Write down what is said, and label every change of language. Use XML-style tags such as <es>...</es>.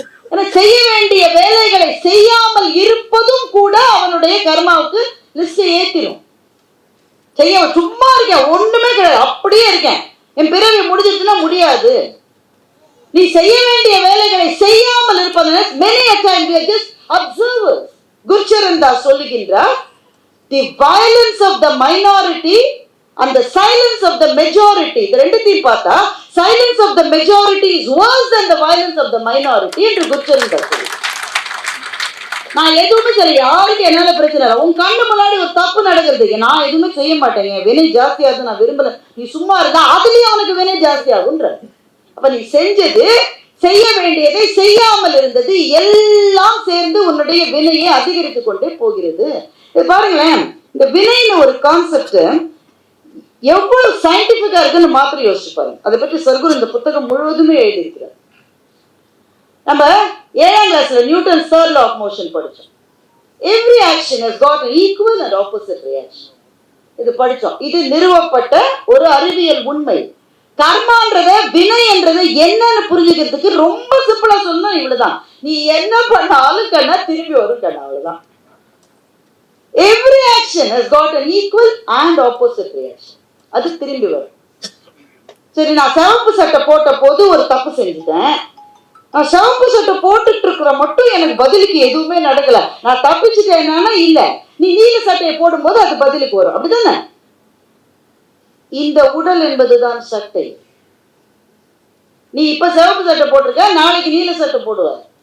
<ta>ஏன்னா செய்ய வேண்டிய வேலைகளை செய்யாமல் இருப்பதும் கூட அவனுடைய கர்மாவுக்கு லிஸ்ட் ஏத்திரும். செய்ய சும்மா இருக்கேன், ஒண்ணுமே கிடையாது, அப்படியே இருக்கேன், என் பிறவி முடிஞ்சிருச்சுன்னா முடியாது. நீ செய்ய வேண்டிய வேலைகளை செய்யாமல் இருப்பது.</ta> <en>many a time we are just observers.</en> <ta>Gurcharan Das சொல்லுகின்றார்,</ta> <en>the violence of the minority and the silence of the majority,</en> <ta>இந்த ரெண்டுத்தையும் பார்த்தா</ta> <en>silence of the majority is worse than the violence of the minority</en> <ta>என்று குருச்சரன் தாஸ் சொல்லுகிறார். நான் எதுவுமே சரி, யாருக்கு என்னால பிரச்சனை இல்லை. உன் கண்ணு முன்னாடி ஒரு தப்பு நடக்கிறதுக்கு நான் எதுவுமே செய்ய மாட்டேங்க, வினை ஜாஸ்தியாகுது, நான் விரும்பல, நீ சும்மா இருந்தா அதுலயும் அவனுக்கு வினை ஜாஸ்தி ஆகுன்ற. அப்ப நீ செஞ்சது, செய்ய வேண்டியதை செய்யாமல் இருந்தது, எல்லாம் சேர்ந்து உன்னுடைய வினையை அதிகரித்துக் கொண்டே போகிறது. பாருங்களேன், இந்த வினைன்னு ஒரு கான்செப்ட் எவ்வளவு சயின்டிபிக்கா இருக்குன்னு மாத்திரம் யோசிச்சு பாருங்க. அதை பற்றி சர்க்குரு இந்த புத்தகம் முழுவதுமே எழுதியிருக்கிறார். நம்ம 7ஆம் கிளாஸ்ல Newton</ta> <en>third law of motion</en> <ta>படிச்சோம்.</ta> <en>Every action has got an equal and opposite reaction.</en> <ta>இது படிச்சோம். இது நிறுவப்பட்ட ஒரு அறிவியல் உண்மை. கர்மான்றத, வினை என்றது என்னன்னு புரிஞ்சுக்கிறதுக்கு ரொம்ப சிம்பிளா சொன்னா இவ்வளவுதான். நீ என்ன பண்ணாலும் கண்ணா திரும்பி வரும் கண்ணா, அவ்வளவுதான்.</ta> <en>Every action has got an equal and opposite reaction.</en> <ta>அது திரும்பி வரும். சரி, நான் சிவப்பு சட்டை போட்ட போது ஒரு தப்பு செஞ்சுட்டேன், நான் சிவப்பு சட்டை போட்டுட்டு இருக்கிற மட்டும் எனக்கு பதிலுக்கு எதுவுமே நடக்கல, நான் தப்பிச்சுட்டேன்னா இல்ல, நீ நீல சட்டையை போடும்போது அது பதிலுக்கு வரும், அப்படிதானே? இந்த உடல் என்பதுதான் சட்டை. நீ இப்ப சிவப்பு சட்டை போட்டிருக்க, நாளைக்கு நீல சட்டை போடுவார்.</ta>